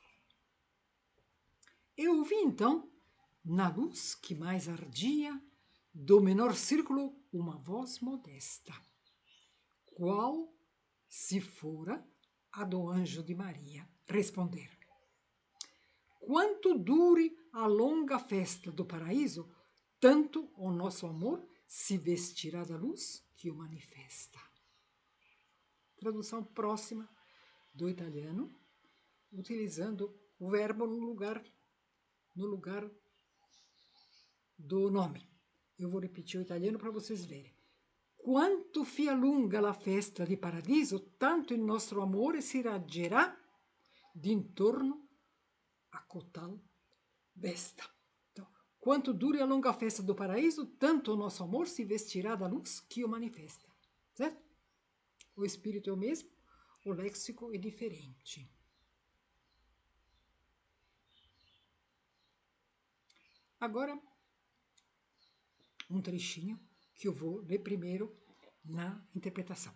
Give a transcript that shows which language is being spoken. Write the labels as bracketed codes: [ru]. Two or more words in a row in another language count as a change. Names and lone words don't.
[pt] Eu ouvi então, na luz que mais ardia, do menor círculo, uma voz modesta, qual se fora a do anjo de Maria, responder: quanto dure a longa festa do paraíso, tanto o nosso amor se vestirá da luz que o manifesta. Tradução próxima do italiano, utilizando o verbo no lugar do nome. Eu vou repetir o italiano para vocês verem. [it] Quanto fia lunga la festa di paradiso, tanto il nostro amore si raggerà d'intorno a cotal festa. [pt] Então, quanto dure a longa festa do paraíso, tanto o nosso amor se vestirá da luz que o manifesta. Certo? O espírito é o mesmo, o léxico é diferente. Agora, um trechinho que eu vou ler primeiro na interpretação.